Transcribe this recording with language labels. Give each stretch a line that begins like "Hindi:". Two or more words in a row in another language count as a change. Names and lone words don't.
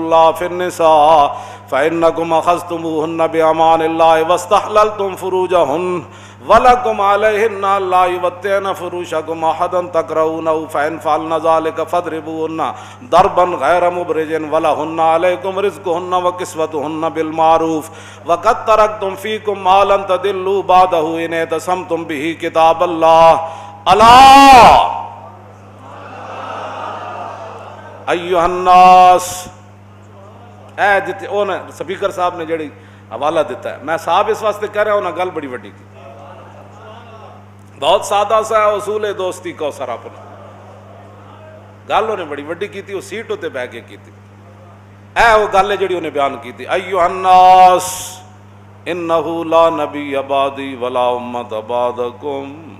Arabic: اللہ فی النساء فانکم اخذتموہن بامان اللہ واستحللتم فروجہن وَلَكُمْ عَلَيْهِنَّ لَا يُوَتِّعْنَ فُرُوشَكُمْ أَحَدًا تَكْرَهُونَهُ فَإِنْ فَعَلْنَ ذَلِكَ فَاضْرِبُوهُنَّ ضَرْبًا غَيْرَ مُبْرِجٍ وَلَهُنَّ عَلَيْكُمْ رِزْقُهُنَّ وَكِسْوَتُهُنَّ بِالْمَعْرُوفِ وَقَدْ تَرَكْتُمْ فِيكُمْ مَا لَن تَضِلُّوا بَعْدَهُ إِنِ اعْتَصَمْتُمْ بِهِ كِتَابَ اللَّهِ أَلَا أَيُّهَا النَّاسُ.
Punjabi: اے جتے اون سپیکر صاحب نے جڑی حوالہ دیتا ہے، میں صاحب اس واسطے کہہ رہا ہوں نا گل بڑی وڈی کی.
Urdu: بہت سادہ سا ہے اصول دوستی کوثر اپنا.
Punjabi: گل انہیں بڑی وڈی کی تھی، وہ سیٹ تے بہ کے کی تھی. اے وہ گل ہے جڑی انہیں بیان کی تھی.
Arabic: ایھا الناس انہ لا نبی بعدی ولا امت بعدکم.